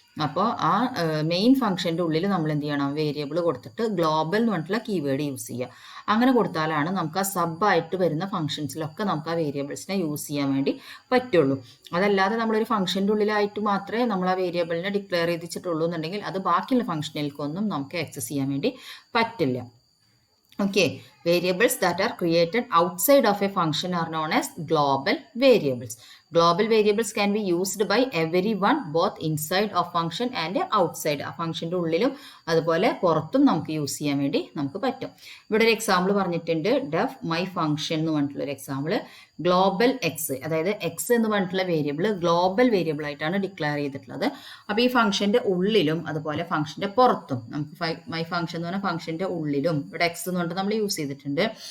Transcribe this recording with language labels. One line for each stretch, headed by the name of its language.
Malayalam: അപ്പോൾ ആ മെയിൻ ഫംഗ്ഷൻ്റെ ഉള്ളിൽ നമ്മൾ എന്ത് ചെയ്യണം, വേരിയബിൾ കൊടുത്തിട്ട് ഗ്ലോബൽ എന്ന് പറഞ്ഞിട്ടുള്ള കീവേഡ് യൂസ് ചെയ്യുക. അങ്ങനെ കൊടുത്താലാണ് നമുക്ക് ആ സബായിട്ട് വരുന്ന ഫംഗ്ഷൻസിലൊക്കെ നമുക്ക് ആ വേരിയബിൾസിനെ യൂസ് ചെയ്യാൻ വേണ്ടി പറ്റുള്ളൂ. അതല്ലാതെ നമ്മളൊരു ഫംഗ്ഷൻ്റെ ഉള്ളിലായിട്ട് മാത്രമേ നമ്മൾ ആ വേരിയബിളിനെ ഡിക്ലെയർ ചെയ്തിട്ടുള്ളൂ എന്നുണ്ടെങ്കിൽ അത് ബാക്കിയുള്ള ഫംഗ്ഷനിലേക്കൊന്നും നമുക്ക് ആക്സസ് ചെയ്യാൻ വേണ്ടി പറ്റില്ല.
English: Okay, variables that are created outside of a function are known as global variables. Global variables can be used by everyone both inside of function and outside.
Malayalam: ആ ഫംഗ്ഷൻ്റെ ഉള്ളിലും അതുപോലെ പുറത്തും നമുക്ക് യൂസ് ചെയ്യാൻ വേണ്ടി നമുക്ക് പറ്റും. ഇവിടെ ഒരു എക്സാമ്പിൾ പറഞ്ഞിട്ടുണ്ട്, ഡെഫ് മൈ ഫംഗ്ഷൻ എന്ന് പറഞ്ഞിട്ടുള്ള ഒരു എക്സാമ്പിൾ. ഗ്ലോബൽ എക്സ്, അതായത് എക്സ് എന്ന് പറഞ്ഞിട്ടുള്ള വേരിയബിൾ ഗ്ലോബൽ വേരിയബിൾ ആയിട്ടാണ് ഡിക്ലെയർ ചെയ്തിട്ടുള്ളത്. അപ്പോൾ ഈ ഫംഗ്ഷൻ്റെ ഉള്ളിലും അതുപോലെ ഫംഗ്ഷൻ്റെ പുറത്തും നമുക്ക് മൈ ഫംഗ്ഷൻ എന്ന് പറഞ്ഞാൽ ഫംഗ്ഷൻ്റെ ഉള്ളിലും ഇവിടെ എക്സ് എന്ന് പറഞ്ഞിട്ട് നമ്മൾ യൂസ് ചെയ്തിട്ടുണ്ട്.